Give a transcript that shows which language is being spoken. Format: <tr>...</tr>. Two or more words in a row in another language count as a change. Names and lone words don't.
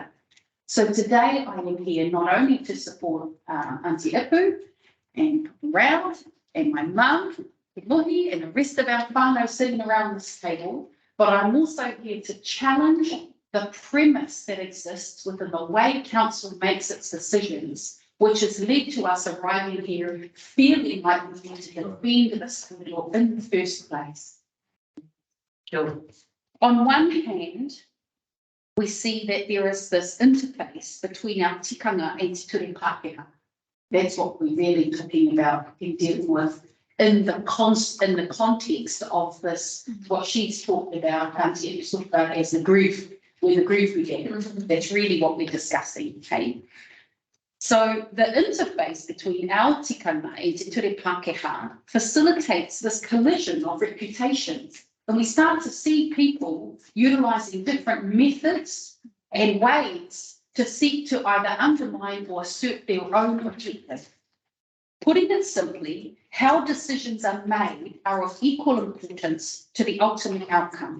<en>So today I am here not only to support Auntie Ipu and Rao and my mum, Muhi, and the rest of our whānau sitting around this table, but I'm also here to challenge the premise that exists within the way council makes its decisions, which has led to us arriving here feeling like we need to defend this law in the first place. On one hand, we see that there is this interface between our tikanga and</en> <mi>te ture Pākehā.</mi> <en>That's what we're really talking about in dealing with in the context of this, what she's talked about, as the groove. With the groove we get, that's really what we're discussing, okay? So the interface between our tikanga and</en> <mi>te ture Pākehā</mi> <en>facilitates this collision of reputations. And we start to see people utilising different methods and ways to seek to either undermine or assert their own objective. Putting it simply, how decisions are made are of equal importance to the ultimate outcome.</en>